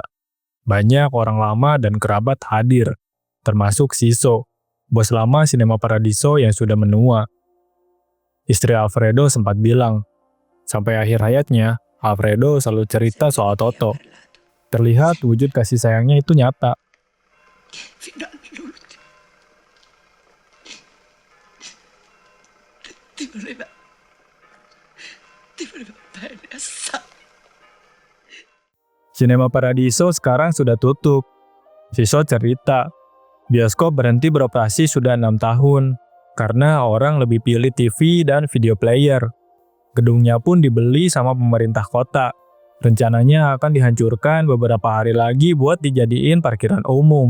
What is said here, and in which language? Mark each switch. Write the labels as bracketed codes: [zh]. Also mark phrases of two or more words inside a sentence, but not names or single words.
[id] Banyak orang lama dan kerabat hadir, termasuk Siso, bos lama Cinema Paradiso yang sudah menua. Istri Alfredo sempat bilang, sampai akhir hayatnya, Alfredo selalu cerita soal Toto. Terlihat wujud kasih sayangnya itu nyata. [it] Fino all'ultimo. Ti voleva bene assai. [id] Cinema Paradiso sekarang sudah tutup. Siso cerita, bioskop berhenti beroperasi sudah 6 tahun, karena orang lebih pilih TV dan video player. Gedungnya pun dibeli sama pemerintah kota. Rencananya akan dihancurkan beberapa hari lagi buat dijadiin parkiran umum.